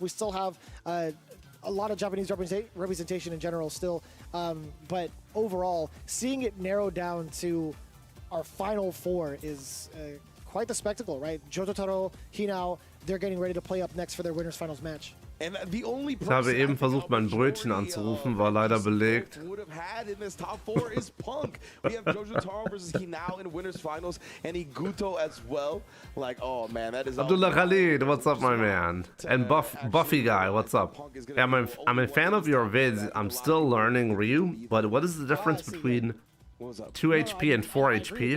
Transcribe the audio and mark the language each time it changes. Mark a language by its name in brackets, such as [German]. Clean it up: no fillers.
[English] We still have a lot of Japanese representation in general still. But overall, seeing it narrow down to our final 4 is quite the spectacle, right? Jototaro, Hinao, they're getting ready to play up next for their winners finals match. And the only [German] Ich habe eben versucht, mein Brötchen anzurufen, war leider belegt. [English] would have had in this top 4 is Punk. We have Jototaro versus Hinao in winners finals, and Iguto as well. Like, oh man, that is Abdullah Khalid, what's up, my man? And Buffy guy, what's up? Yeah, I'm a fan of your vids. I'm still learning Ryu, but what is the difference between 2 HP and 4 HP?